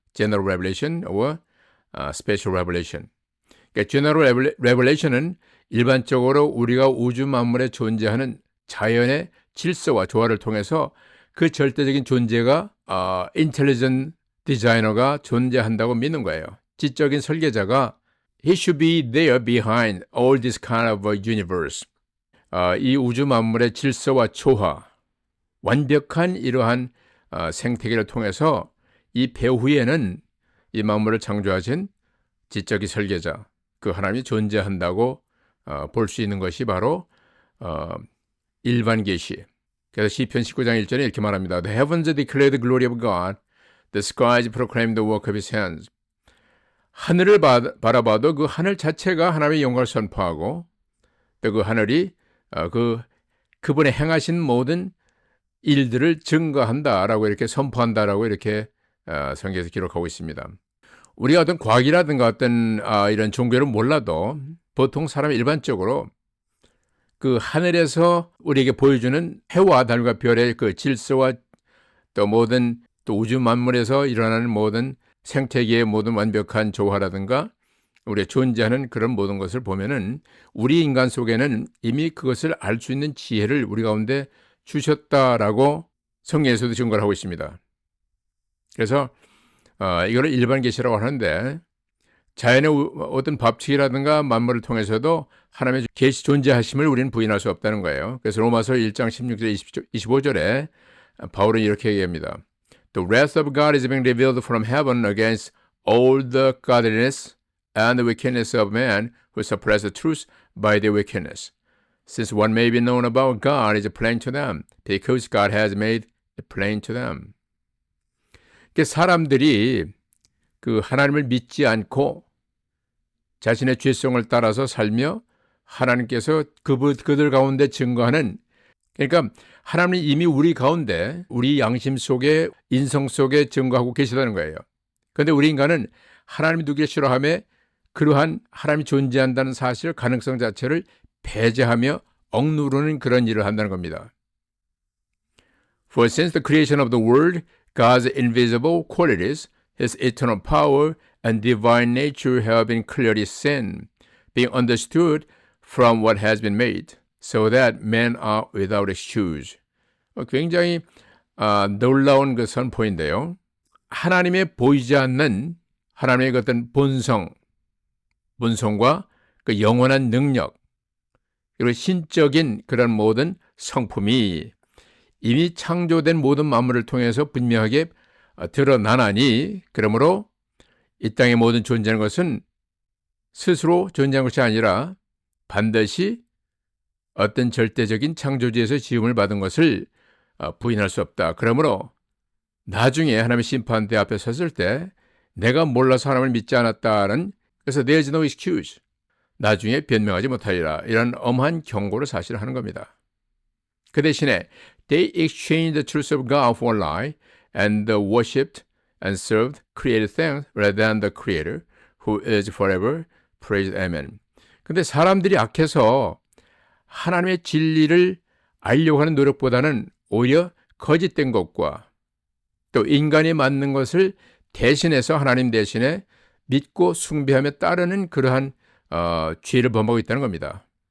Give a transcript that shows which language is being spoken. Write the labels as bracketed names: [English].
[English] General Revelation or Special Revelation. [Korean] 그러니까 General Revelation은 일반적으로 우리가 우주 만물에 존재하는 자연의 질서와 조화를 통해서 그 절대적인 존재가 Intelligent Designer가 존재한다고 믿는 거예요. 지적인 설계자가 [English] He should be there behind all this kind of universe. [Korean] 이 우주 만물의 질서와 조화, 완벽한 이러한 생태계를 통해서 이 배후에는 이 만물을 창조하신 지적인 설계자, 그 하나님이 존재한다고 볼 수 있는 것이 바로 일반 계시. 그래서 시편 19장 1절에 이렇게 말합니다. [English] The heavens declare the glory of God. The skies proclaim the work of his hands. [Korean] 하늘을 바라봐도 그 하늘 자체가 하나님의 영광을 선포하고, 또 그 하늘이 그분의 행하신 모든 일들을 증거한다라고 이렇게 선포한다라고 이렇게 성경에서 기록하고 있습니다. 우리가 어떤 과학이라든가 어떤 이런 종교를 몰라도 보통 사람 일반적으로 그 하늘에서 우리에게 보여주는 해와 달과 별의 그 질서와 또 모든 또 우주 만물에서 일어나는 모든 생태계의 모든 완벽한 조화라든가 우리의 존재하는 그런 모든 것을 보면은 우리 인간 속에는 이미 그것을 알 수 있는 지혜를 우리 가운데 주셨다라고 성경에서도 증거를 하고 있습니다. 그래서 이거를 일반 계시라고 하는데 자연의 어떤 법칙이라든가 만물을 통해서도 하나님의 계시 존재하심을 우리는 부인할 수 없다는 거예요. 그래서 로마서 1장 16절 25절에 바울은 이렇게 얘기합니다. [English] The wrath of God is being revealed from heaven against all the godliness and the wickedness of man who suppress the truth by their wickedness. Since what may be known about God is plain to them, because God has made it plain to them. [Korean] 사람들이 그 하나님을 믿지 않고 자신의 죄성을 따라서 살며 하나님께서 그들 가운데 증거하는, 그러니까 하나님이 이미 우리 가운데 우리 양심 속에 인성 속에 증거하고 계시다는 거예요. 그런데 우리 인간은 하나님이 누구를 싫어하며 그러한 하나님이 존재한다는 사실 가능성 자체를 배제하며 억누르는 그런 일을 한다는 겁니다. [English] For since the creation of the world, God's invisible qualities, His eternal power and divine nature have been clearly seen, being understood from what has been made, so that men are without excuse. [Korean] 굉장히 놀라운 그 선포인데요. 하나님의 보이지 않는 하나님의 그 어떤 본성과 그 영원한 능력, 그리고 신적인 그런 모든 성품이 이미 창조된 모든 만물을 통해서 분명하게 드러나나니, 그러므로 이 땅의 모든 존재하는 것은 스스로 존재하는 것이 아니라 반드시 어떤 절대적인 창조주에서 지음을 받은 것을 부인할 수 없다. 그러므로 나중에 하나님의 심판대 앞에 섰을 때 내가 몰라서 하나님을 믿지 않았다는, 그래서 [English] there is no excuse, [Korean] 나중에 변명하지 못하리라, 이런 엄한 경고를 사실 하는 겁니다. 그 대신에 [English] they exchanged the truth of God for a lie and worshipped and served created things rather than the Creator who is forever praised. Amen. [Korean] 근데 사람들이 악해서 하나님의 진리를 알려고 하는 노력보다는 오히려 거짓된 것과 또 인간이 맞는 것을 대신해서 하나님 대신에 믿고 숭배하며 따르는 그러한 죄를 범하고 있다는 겁니다.